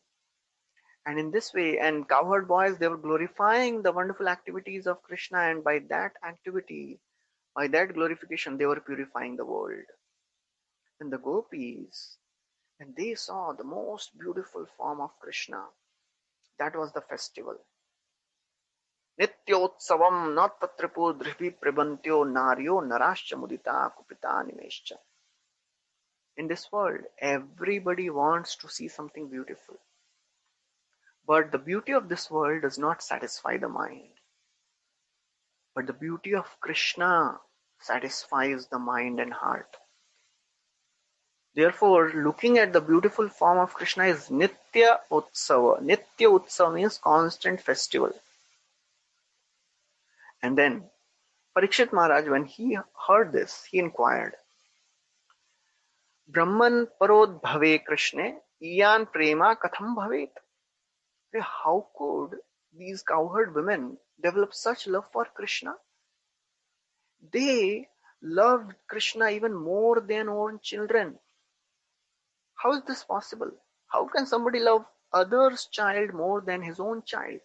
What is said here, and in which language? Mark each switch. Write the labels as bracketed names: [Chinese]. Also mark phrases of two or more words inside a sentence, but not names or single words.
[English] And in this way, and cowherd boys, they were glorifying the wonderful activities of Krishna, and by that activity, by that glorification, they were purifying the world. And the gopis, and they saw the most beautiful form of Krishna, That was the festival. [Sanskrit] नित्योत्सवं नततृपो दृभि प्रिबन्त्यो नार्यो नराश्च मुदिता कुपिता निमेश्च. [English] In this world, everybody wants to see something beautiful. But the beauty of this world does not satisfy the mind. But the beauty of Krishna satisfies the mind and heart. Therefore, looking at the beautiful form of Krishna is [Sanskrit] नित्य उत्सव. नित्य उत्सव [English] means constant festival. And then Parikshit Maharaj, when he heard this, he inquired, [Sanskrit] ब्रह्मन् परोद्भवे कृष्णे, इयान् प्रेमा कथं भवेत्? [English] How could these cowherd women develop such love for Krishna? They loved Krishna even more than own children. How is this possible? How can somebody love other's child more than his own child?